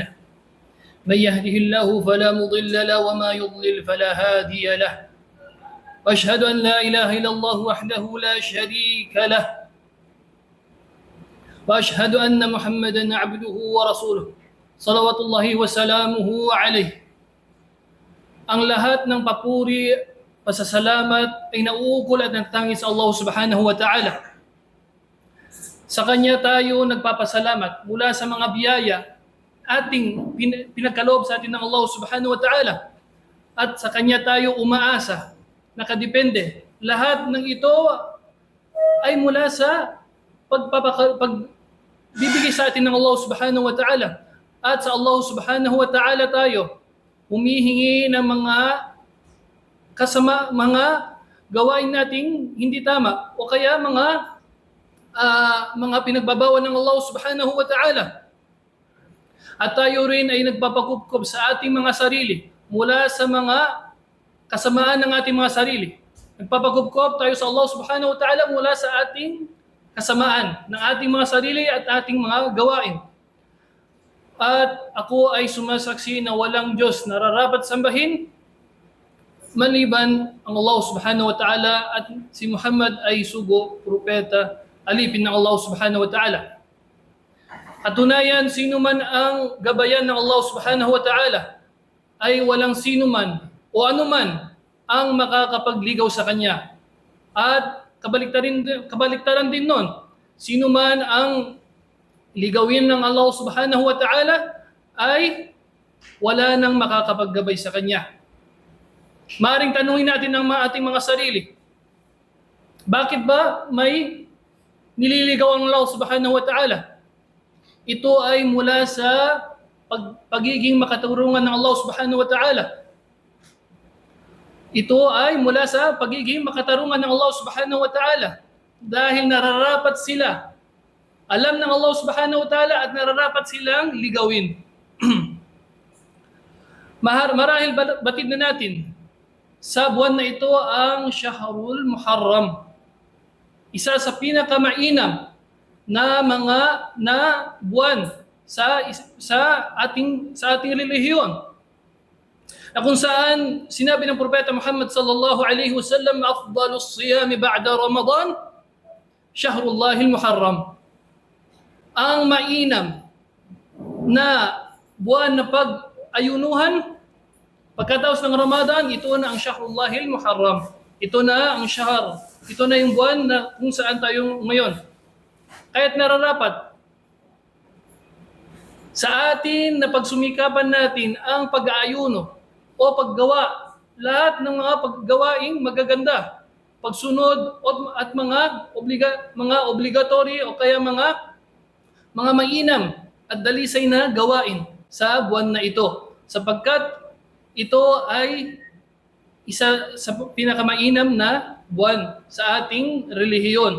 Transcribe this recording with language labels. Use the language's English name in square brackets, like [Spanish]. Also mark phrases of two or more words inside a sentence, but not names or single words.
[Arabic] من يهده الله فلا مضل له وما يضلل فلا هادي له. وأشهد أن لا إله إلا الله وحده لا شريك له. وأشهد أن محمدا عبده ورسوله صلوات الله وسلامه عليه. [Filipino] Ang lahat ng papuri, pasasalamat ay nauukol at nagtangis sa [Arabic] الله سبحانه وتعالى. [Filipino] Sa Kanya tayo nagpapasalamat mula sa mga biyaya ating pinagkaloob sa atin ng [Arabic] الله سبحانه وتعالى. [Filipino] At sa Kanya tayo umaasa, nakadepende. Lahat ng ito ay mula sa pagbibigay sa atin ng [Arabic] الله سبحانه وتعالى. [Filipino] At sa [Arabic] الله سبحانه وتعالى [Filipino] tayo humihingi ng mga gawain nating hindi tama o kaya mga pinagbabawal ng [Arabic] الله سبحانه وتعالى. [Filipino] At tayo rin ay nagpapakupkob sa ating mga sarili mula sa mga kasamaan ng ating mga sarili. Nagpapakupkob tayo sa [Arabic] الله سبحانه وتعالى [Filipino] mula sa ating kasamaan ng ating mga sarili at ating mga gawain. At ako ay sumasaksi na walang Diyos nararapat sambahin maliban ang [Arabic] الله سبحانه وتعالى [Filipino] at si Muhammad ay sugo, propeta, alipin ng [Arabic] الله سبحانه وتعالى. [Filipino] Katunayan, sino man ang gabayan ng [Arabic] الله سبحانه وتعالى [Filipino] ay walang sino man o anuman ang makakapagligaw sa Kanya. At kabaliktaran din nun, sino man ang ligawin ng [Arabic] الله سبحانه وتعالى [Filipino] ay wala nang makakapaggabay sa Kanya. Maaring tanungin natin ang ating mga sarili, bakit ba may nililigaw ang [Arabic] الله سبحانه وتعالى? [Filipino] Ito ay mula sa pagiging makatarungan ng [Arabic] الله سبحانه وتعالى. [Filipino] Ito ay mula sa pagiging makatarungan ng [Arabic] الله سبحانه وتعالى [Filipino] dahil nararapat sila. Alam ng [Arabic] الله سبحانه وتعالى [Filipino] at nararapat silang ligawin. Marahil batid na natin, sa buwan na ito ang Shahrul Muharram. Isa sa pinakamainam na buwan sa ating relihiyon. Na kung saan sinabi ng Propeta Muhammad [Arabic] صلى الله عليه وسلم أفضل الصيام بعد رمضان شهر الله المحرم. [Filipino] Ang mainam na buwan na pag-ayunuhan pagkatapos ng Ramadan, ito na ang Shahrullahil Muharram. Ito na ang shahr. Ito na yung buwan na kung saan tayo ngayon. Kaya't nararapat sa atin na pagsumikapan natin ang pag-aayuno o paggawa, lahat ng mga paggawaing magaganda, pagsunod at mga obligatory o kaya mga mainam at dalisay na gawain sa buwan na ito, sapagkat ito ay isa sa pinakamainam na buwan sa ating relihiyon.